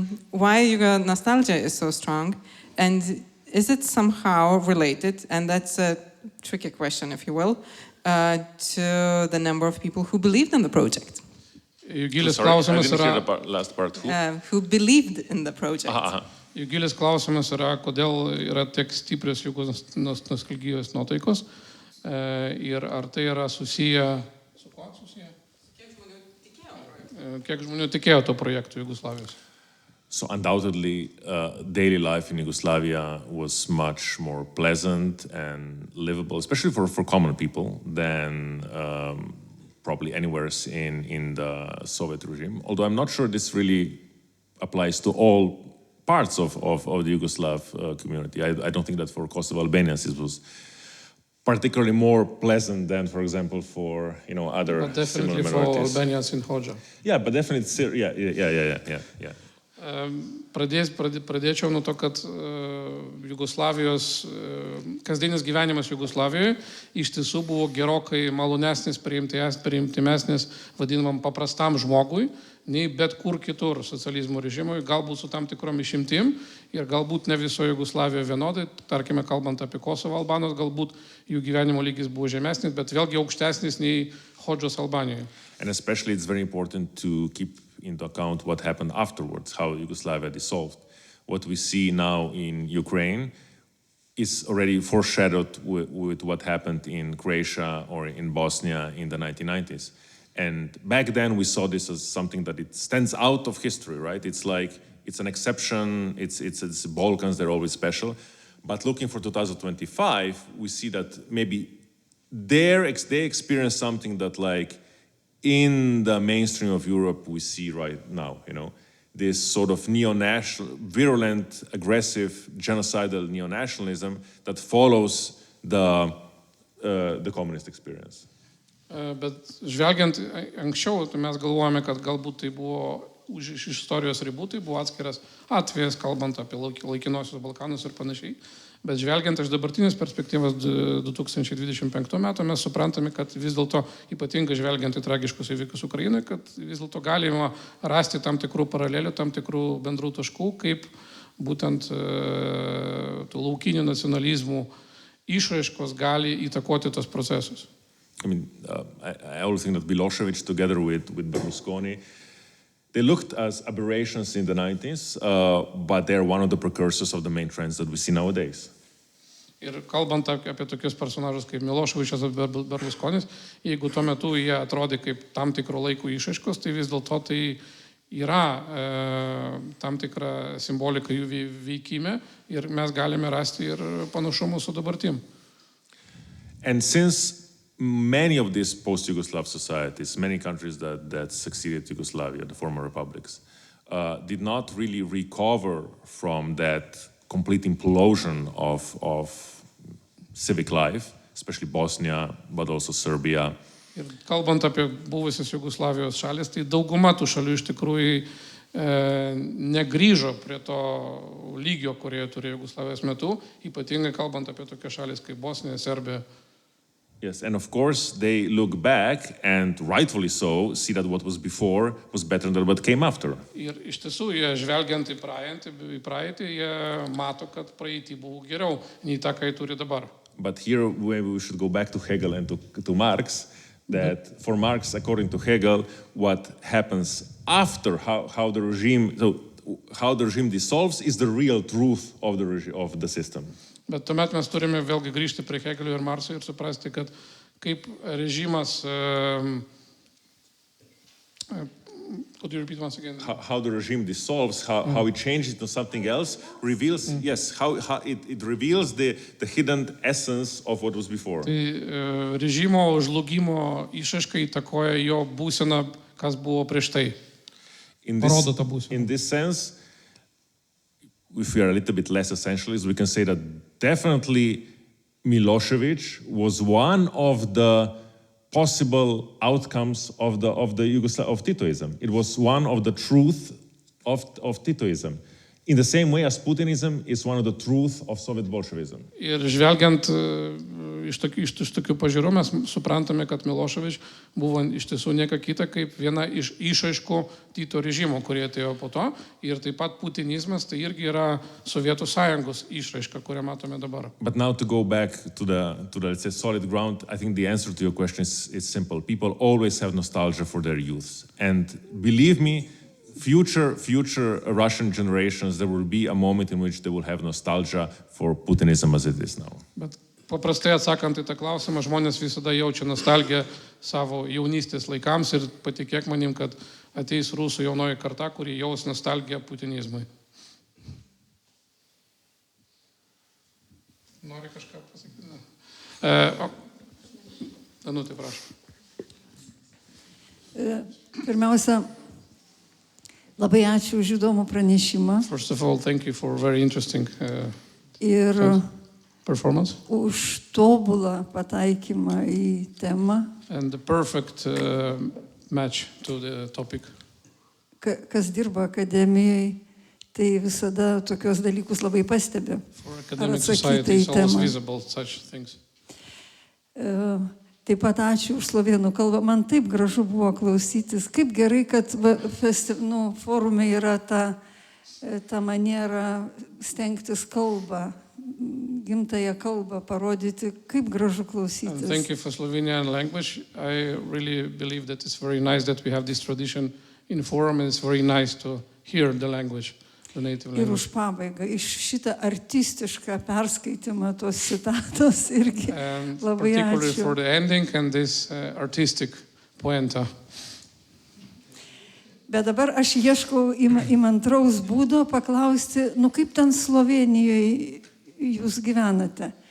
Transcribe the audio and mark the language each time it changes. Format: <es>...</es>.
<en>Why Yugo nostalgia is so strong, and is it somehow related, and that's a tricky question, if you will, to the number of people who believed in the project?</en> <lt>Jugilis</lt> <en>Sorry, I</en> <lt>klausimas</lt> <en>didn't hear</en> <lt>yra,</lt> <en>the last part. Who believed in the project?</en> <lt>Jugilis klausimas yra, kodėl yra tiek stiprios Jugos nostalgijos nuotaikos ir ar tai yra susiję su kuo susiję? Kiek žmonių tikėjo to projektu Jugoslavijos?</lt> <en>So undoubtedly, daily life in Yugoslavia was much more pleasant and livable, especially for common people, than probably anywhere in the Soviet regime. Although I'm not sure this really applies to all parts of the Yugoslav community. I don't think that for Kosovo Albanians it was particularly more pleasant than, for example, for other But definitely for minorities. Albanians in Hodža. Yeah, but definitely, yeah.</en> <lt>Pradėčiau nuo to, kad Jugoslavijos, kasdienis gyvenimas Jugoslavijoje iš tiesų buvo gerokai malonesnis, priimtimesnis vadinamam paprastam žmogui, nei bet kur kitur socializmo režimui, galbūt su tam tikrom išimtim ir galbūt ne visoje Jugoslavijoje vienodai, tarkime, kalbant apie Kosovo albanus, galbūt jų gyvenimo lygis buvo žemesnis, bet vėlgi aukštesnis nei Hodžos Albanijoje.</lt> <en>And especially it's very important to keep into account what happened afterwards, how Yugoslavia dissolved. What we see now in Ukraine is already foreshadowed with what happened in Croatia or in Bosnia in the 1990s. And back then we saw this as something that it stands out of history, right? It's like, it's an exception, it's the Balkans, they're always special. But looking for 2025, we see that maybe they experience something that like in the mainstream of Europe we see right now, this sort of neo-national, virulent, aggressive, genocidal neo-nationalism that follows the communist experience.</en> <lt>Bet žvelgiant anksčiau, tai mes galvojame, kad galbūt tai buvo už istorijos ribų, tai buvo atskiras atvejas, kalbant apie laikinuosius Balkanus ir panašiai. Bet žvelgiant iš dabartinės perspektyvos 2025 metų, mes suprantame, kad vis dėlto ypatingai žvelgiant į tragiškus įvykius Ukrainoje, kad vis dėlto galima rasti tam tikrų paralelių, tam tikrų bendrų taškų, kaip būtent tų laukinių nacionalizmų išraiškos gali įtakoti tos procesus.</lt> <en>I always think that Milosevic, together with Berlusconi, they looked as aberrations in the 90s, but they're one of the precursors of the main trends that we see nowadays.</en> <lt>Ir kalbant apie tokius personažus kaip Miloševičius ar Berlusconis, jeigu tuo metu jie atrodė kaip tam tikro laiko išraiškos, tai vis dėlto tai yra tam tikra simbolika jų veikime ir mes galime rasti ir panašumų su dabartim.</lt> <en>And since many of these post-Yugoslav societies, many countries that succeeded Yugoslavia, the former republics, did not really recover from that complete implosion of civic life, especially Bosnia, but also Serbia.</en> <lt>Ir kalbant apie buvusias Jugoslavijos šalis, tai dauguma tų šalių iš tikrųjų negrįžo prie to lygio, kurie turėjo Jugoslavijos metu, ypatingai kalbant apie tokias šalis kaip Bosnija, Serbija.</lt> <en>Yes, and of course they look back and rightfully so see that what was before was better than what came after.</en> <lt>Ir iš tiesų, jie žvelgiant į praeitį, jie mato, kad praeitį buvo geriau nei tą, ką jie turi dabar.</lt> <en>But here maybe we should go back to Hegel and to Marx, that for Marx, according to Hegel, what happens after how the regime dissolves is the real truth of the system.</en> <lt>Bet tuomet mes turime vėlgi grįžti prie Hegelio ir Marso ir suprasti, kad kaip režimas...</lt> <en>Could you repeat once again? How the regime dissolves, how it changes into something else, reveals, yes, how it reveals the hidden essence of what was before.</en> <lt>Tai režimo žlugimo išraiška įtakoja jo būseną, kas buvo prieš tai. Parodo tą būseną.</lt> <en>In this sense, if we are a little bit less essentialist, we can say that definitely Milosevic was one of the possible outcomes of Titoism. It was one of the truth of Titoism. In the same way as Putinism is one of the truth of Soviet Bolshevism.</en> <lt>Ir žvelgiant iš tokių pažiūrų, mes suprantame, kad Miloševič buvo iš tiesų nieka kita kaip viena iš išraiškų Tito režimo, kurie atėjo po to. Ir taip pat putinizmas tai irgi yra Sovietų Sąjungos išraiška, kurią matome dabar.</lt> <en>But now to go back to the let's say solid ground, I think the answer to your question is simple. People always have nostalgia for their youth, and believe me, future Russian generations, there will be a moment in which they will have nostalgia for Putinism as it is now.</en> <lt>Bet paprastai atsakant į tą klausimą, žmonės visada jaučia nostalgiją savo jaunystės laikams ir patikėk manim, kad ateis rusų jaunoji karta, kuri jaus nostalgiją putinizmui. Nori kažką pasakyti? Danutė, prašau. Pirmiausia, labai ačiū už įdomų pranešimą.</lt> <en>First of all, thank you for a very interesting</en> <lt>Ir</lt> <en>performance.</en> <lt>už tobulą pataikymą į temą.</lt> <en>And the perfect match to the topic.</en> <lt>Kas dirba akademijai, tai visada tokios dalykus labai pastebi.</lt> <en>For academic society, it's always visible such things.</en> <lt>Taip pat ačiū už slovėnų kalbą. Man taip gražu buvo klausytis. Kaip gerai, kad forume yra ta maniera stengtis kalbą, gimtąją kalbą parodyti. Kaip gražu klausytis.</lt> <en>And thank you for Slovenian language. I really believe that it's very nice that we have this tradition in forum, and it's very nice to hear the language, the native language.</en> <lt>Ir už pabaigą, iš šitą artistišką perskaitimą tos citatos irgi labai ačiū.</lt> <en>Particularly for the ending and this artistic poenta.</en> <lt>Bet dabar aš ieškau įmantraus būdo paklausti, kaip ten Slovenijoje jūs gyvenate.</lt>